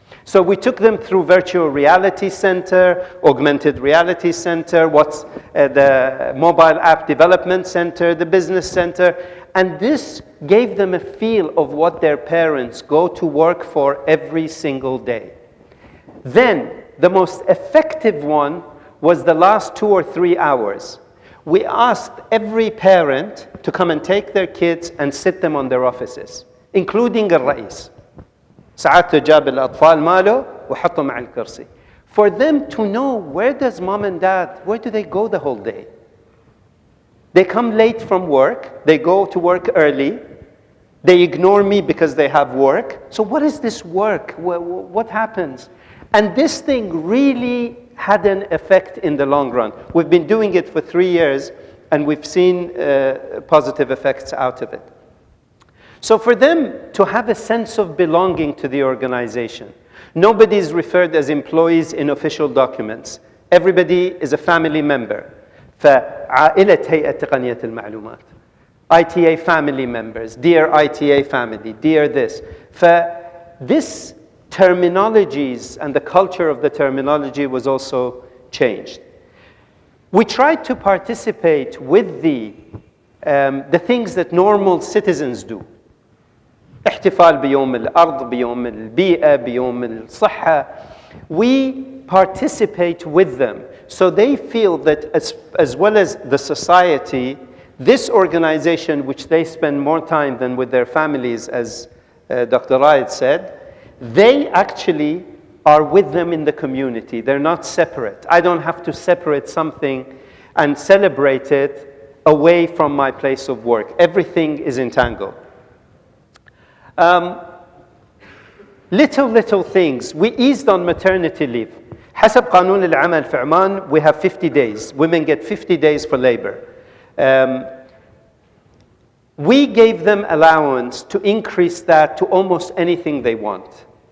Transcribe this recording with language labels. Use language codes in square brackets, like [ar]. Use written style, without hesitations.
[en] So we took them through virtual reality center, augmented reality center, what's the mobile app development center, the business center, and this gave them a feel of what their parents go to work for every single day. Then, the most effective one was the last 2 or 3 hours. We asked every parent to come and take their kids and sit them on their offices, including الرئيس. [ar] ساعات جاب الأطفال ماله وحطهم مع الكرسي. [en] For them to know, where does mom and dad, where do they go the whole day? They come late from work, they go to work early, they ignore me because they have work. So what is this work? What happens? And this thing really had an effect in the long run. We've been doing it for 3 years, and we've seen positive effects out of it. So for them to have a sense of belonging to the organization, nobody is referred as employees in official documents. Everybody is a family member. [ar] فعائلة هيئة تقنية المعلومات. [en] ITA family members, dear ITA family, dear this. This terminologies and the culture of the terminology was also changed. We tried to participate with the things that normal citizens do. [ar] احتفال بيوم الأرض, بيوم البيئة, بيوم الصحة. [en] We participate with them, so they feel that as well as the society, this organization, which they spend more time than with their families, as Dr. Raid said, they actually are with them in the community. They're not separate. I don't have to separate something and celebrate it away from my place of work. Everything is entangled. Little things. We eased on maternity leave. [ar] حسب قانون العمل في عمان, [en] we have 50 days. Women get 50 days for labor. We gave them allowance to increase that to almost anything they want.